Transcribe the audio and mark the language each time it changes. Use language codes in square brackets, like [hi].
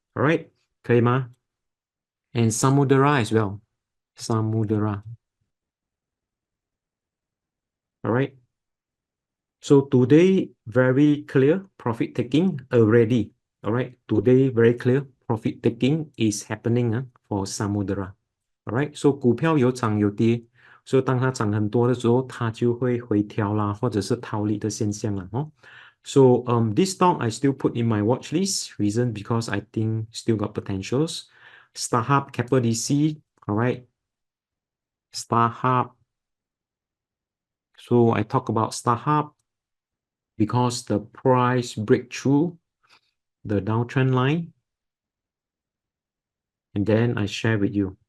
[en] All right. [zh] 可以吗? [en] And Samudera as well. Samudera. All right. So today, very clear profit taking already. All right. Today, very clear profit taking is happening for Samudera. All right. [zh] So 股票有涨有跌，所以当它涨很多的时候，它就会回调啦，或者是逃离的现象啦。 [en] So this stock I still put in my watch list. Reason because I think still got potentials. StarHub, Keppel DC. All right. StarHub. So I talk about StarHub because the price breakthrough the downtrend line, and then I share with you.